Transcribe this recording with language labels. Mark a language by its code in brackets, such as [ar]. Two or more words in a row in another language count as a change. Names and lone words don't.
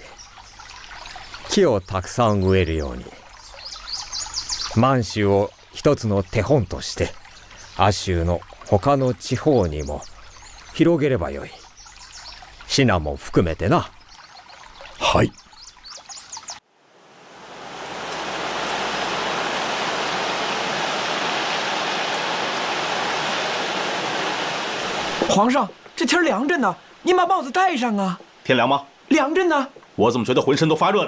[ja] 木をたくさん植えるように、満州を一つの手本として亜州の他の地方にも広げればよい。シナも含めてな。はい。 [zh] 皇上，这天凉着呢，您把帽子戴上啊。天凉吗？凉着呢。我怎么觉得浑身都发热呢？